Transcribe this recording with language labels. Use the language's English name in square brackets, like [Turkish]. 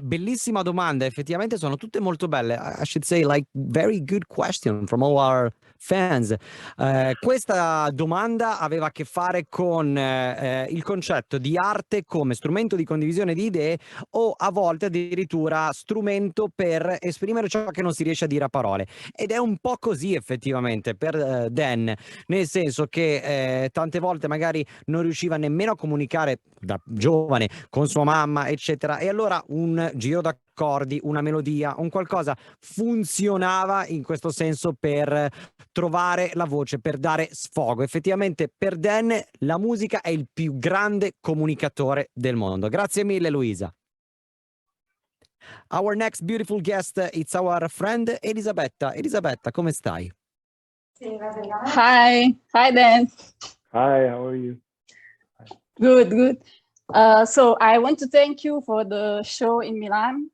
[Italian] Bellissima domanda, effettivamente sono tutte molto belle. [English] I should say like very good question from all our fans. [Italian] Questa domanda aveva a che fare con il concetto di arte come strumento di condivisione di idee o a volte addirittura strumento per esprimere ciò che non si riesce a dire a parole. Ed è un po' così effettivamente per Dan, nel senso che tante volte magari non riusciva nemmeno a comunicare da giovane con sua mamma, eccetera, e allora un giro d'accordi, una melodia, un qualcosa funzionava in questo senso per trovare la voce, per dare sfogo. Effettivamente per Dan la musica è il più grande comunicatore del mondo. Grazie mille Luisa. [English] Our next beautiful guest, it's our friend Elisabetta. [Italian] Elisabetta, come stai? [English] Hi Dan. Hi, how are you? Good. So I want to thank you for the show in Milan.